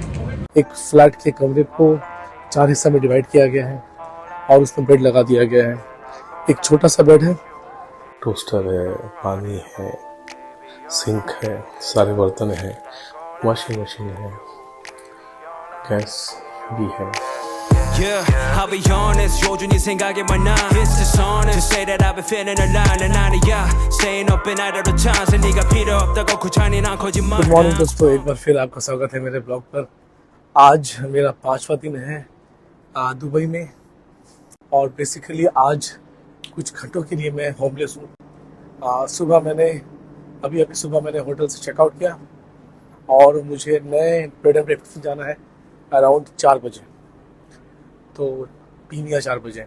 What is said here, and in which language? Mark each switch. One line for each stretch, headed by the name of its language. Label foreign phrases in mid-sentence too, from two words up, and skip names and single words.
Hindi: एक फ्लैट के कमरे को 4 हिस्सा में डिवाइड किया गया है और उसमें बेड लगा दिया गया है। एक छोटा सा बेड है, टोस्टर है, पानी है, सिंक है, सारे बर्तन हैं,
English: washing machine
Hindi: है, गैस भी है।
English: Yeah, I'll be honest,
Korean: 요준이 생각에만 나
English: It's dishonest to say that I've been feeling alive
Korean: 난 아니야
English: Staying up and out of the chance
Korean: 네가 필요 없다고 그 잔인한 거짓말
English: Good morning
Hindi: दोस्तों, एक बार फिर आपका स्वागत है मेरे ब्लॉग पर। आज मेरा 5वां दिन है दुबई में और बेसिकली आज कुछ घंटों के लिए मैं होमलेस हूँ। सुबह मैंने अभी सुबह मैंने होटल से चेकआउट किया और मुझे नए
English: bed and breakfast
Hindi: जाना है अराउंड 4 बजे, तो 3 या 4 बजे।